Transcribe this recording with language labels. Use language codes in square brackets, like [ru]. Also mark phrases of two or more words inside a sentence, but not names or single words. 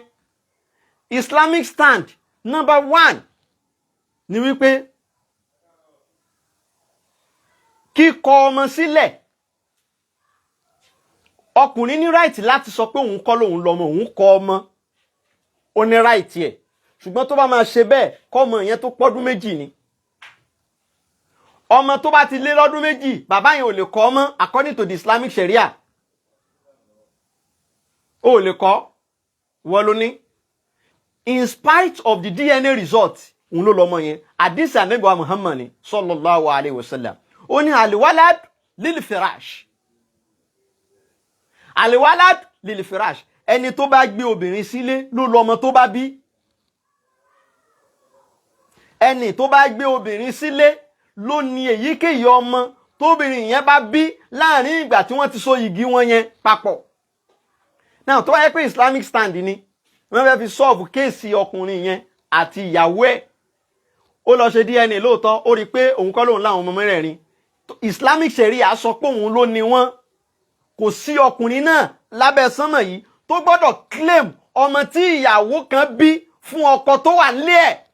[en] Islamic stand number 1 [yo] ni wípé kíkọ ọmọ sílẹ̀ ọkùnrin ní right láti sọ pé òun kọ́ lòun lọ́mọ òun kọ ọmọ ó ní right ẹ̀ ṣùgbọ́n tó bá máa ṣe bẹ́ẹ̀ kọ́mọ yẹn tó pọ́dún méjì ni ọmọ tó bá ti lé lọ́dún méjì bàbá yẹn ò lè kọ́ ọmọ [en] according to the Islamic sharia [yo] ó lè kọ́ wọ́n ló ní [en] in spite of the DNA result [yo] òun ló lọ́mọ yẹn àdìsí Ànábì wa Muhammad ni [ar] صلى الله عليه وسلم [yo] ó ní [ar] الولد للفراش الولد للفراش [yo] ẹni tó bá gbé obìnrin sílé ló lọ́mọ tó bá bí ẹni tó bá gbé obìnrin sílé ló ní èyíkéyìí ọmọ tóbìnrin yẹn bá bí láàrin ìgbà tí wọ́n ti so yìgì wọn yẹn papọ̀ now tó wáyé pé [en] Islamic stand [yo] ni wọ́n fẹ́ fi solve kéèsì ọkùnrin yẹn àti ìyàwó ẹ̀ ó lọ ṣe DNA lóòótọ́ ó rí pé òun kọ́ lòun láwọn ọmọ mẹ́rẹ̀ẹ̀rin [en] Islamic sharia [yo] sọ pé òun ló ní wọ́n kò sí ọkùnrin náà lábẹ́ sánmọ̀ yìí tó gbọ́dọ̀ claim ọmọ tí ìyàwó kan bí fún ọkọ tó wà nílé ẹ̀